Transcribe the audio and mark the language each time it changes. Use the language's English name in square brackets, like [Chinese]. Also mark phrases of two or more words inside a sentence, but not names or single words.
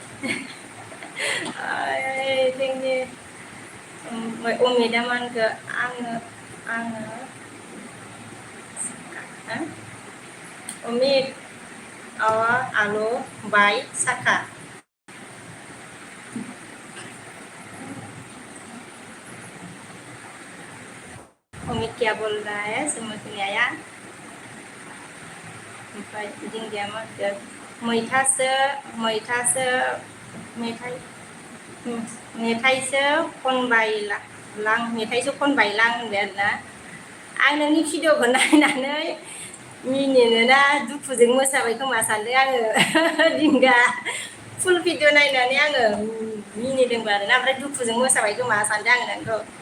[Bodo] जोंनि अमिता मा होनखो, आङो अमित आलु बाय साखा। [Hindi] मम्मी क्या बोल रहा है समझ नहीं आया [Bodo] ओमफ्राय दिंगिया मा होनगोन मैथासो मैथासो मेथाइ मेथाइसो खनबायलां मेथाइसो खनबायलां होनबाय आरोना आं नोंनि भिडिअखौ नायनानै मिनिनोना दुखुजों मोसाबाय खोमा सानदों आङो दिंगा [English] full video [Bodo] नायनानै आङो मिनिदोंबो आरोना ओमफ्राय दुखुजों मोसाबाय खोमा सानदों आङो नोंखौ